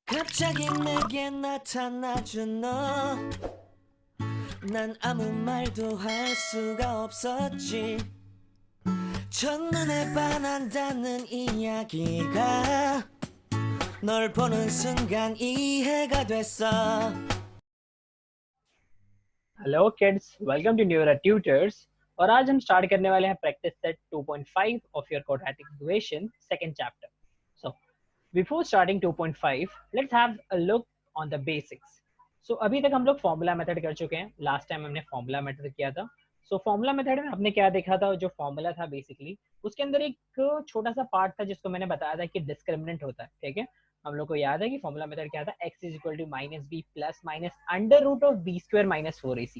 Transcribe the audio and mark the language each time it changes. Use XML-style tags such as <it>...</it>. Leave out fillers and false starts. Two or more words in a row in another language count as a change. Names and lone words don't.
<ko>갑자기 내게 나타나준 너, 난 아무 말도 할 수가 없었지. 첫눈에 반한다는 이야기가 널 보는 순간 이해가 됐어.</ko> <en>Hello kids, welcome to Neura Tutors.</en> <hi>और आज हम स्टार्ट करने वाले हैं</hi> <en>practice set 2.5 of your quadratic equation second chapter. So before starting 2.5 let's have a look on the basics.</en> <hi>सो अभी तक हम लोग</hi> <en>formula method</en> <hi>कर चुके हैं।</hi> <en>last time</en> <hi>हमने</hi> <en>formula method</en> <hi>किया था।</hi> <en>so formula method</en> <hi>में हमने क्या देखा था, जो फॉर्मूला था बेसिकली उसके अंदर एक छोटा सा पार्ट था जिसको मैंने बताया था कि डिस्क्रिमिनेंट होता है। ठीक है, हम लोग को याद है कि</hi> <en>formula method</en> <hi>क्या था,</hi> <en>x is equal to minus b plus minus under root of b square minus 4ac.</en>